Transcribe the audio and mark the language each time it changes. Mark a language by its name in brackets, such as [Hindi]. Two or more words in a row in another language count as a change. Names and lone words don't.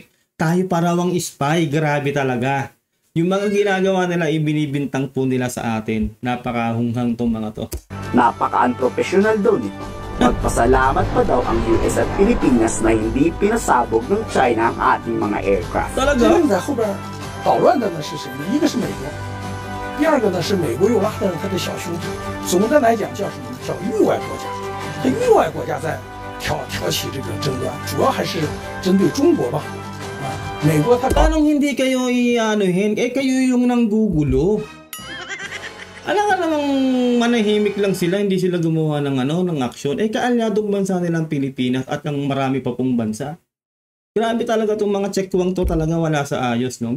[Filipino] Tayo parawang spy, grabe talaga. Yung mga ginagawa nila, ibinibintang po nila sa atin. Napakahunghang tong mga to. Napaka-unprofessional daw nito. Magpasalamat pa daw ang US at Pilipinas na hindi pinasabog ng China ang ating mga aircraft. Talaga? [Chinese] 在后边捣乱的呢是谁呢？一个是美国，第二个呢是美国又拉上了他的小兄弟。总的来讲叫什么呢？叫域外国家。这域外国家在挑起这个争端，主要还是针对中国吧。美国他搞。 [Filipino] Anong hindi kayo i-anuhin? Eh kayo yung nanggugulo. Alam nga namang manahimik lang sila, hindi sila gumawa ng ng aksyon. Eh kaalyadong bansa nilang Pilipinas at ang marami pa pong bansa. Grabe talaga itong mga tsekwang to, talaga wala sa ayos, no?